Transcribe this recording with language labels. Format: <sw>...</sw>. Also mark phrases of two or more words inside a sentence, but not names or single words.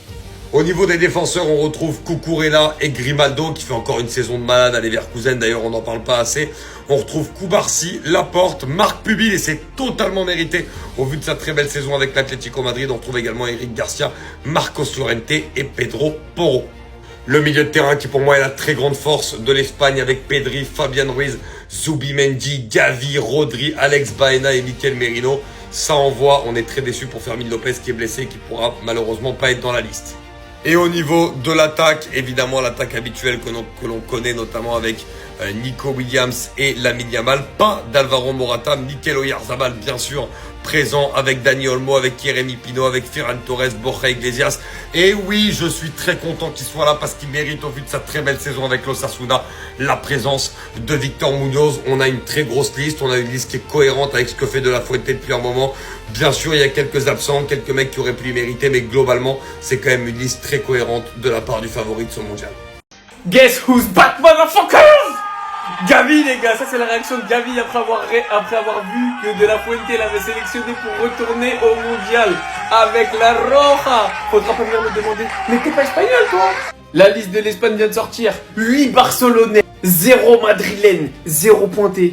<fr>Au niveau des défenseurs, on retrouve Cucurella et Grimaldo qui fait encore une saison de malade à Leverkusen, d'ailleurs on n'en parle pas assez. On retrouve Cubarsí, Laporte, Marc Pubil et c'est totalement mérité au vu de sa très belle saison avec l'Atlético Madrid. On retrouve également Eric Garcia, Marcos Llorente et Pedro Porro. Le milieu de terrain qui pour moi est la très grande force de l'Espagne avec Pedri, Fabian Ruiz, Zubimendi, Gavi, Rodri, Alex Baena et Mikel Merino. Ça envoie, on est très déçus pour Fermín López qui est blessé et qui pourra malheureusement pas être dans la liste. Et au niveau de l'attaque, évidemment l'attaque habituelle que l'on connaît notamment avec Nico Williams et Lamine Yamal, pas d'Alvaro Morata, Mikel Oyarzabal bien sûr, présent avec Dani Olmo, avec Jérémy Pino, avec Ferran Torres, Borja Iglesias. Et oui, je suis très content qu'il soit là parce qu'il mérite au vu de sa très belle saison avec l'Osasuna la présence de Victor Munoz. On a une très grosse liste, on a une liste qui est cohérente avec ce que fait De La Fuente depuis un moment. Bien sûr, il y a quelques absents, quelques mecs qui auraient pu y mériter, mais globalement, c'est quand même une liste très cohérente de la part du favori de ce mondial.</fr> <en>Guess who's back, motherfuckers?</en> <fr>Gavi, les gars, ça c'est la réaction de Gavi après avoir vu que De La Fuente l'avait sélectionné pour retourner au mondial avec la Roja. Faudra pas venir me demander, mais t'es pas espagnol toi? La liste de l'Espagne vient de sortir. 8 Barcelonais, 0 Madrilène, 0 pointé.</fr>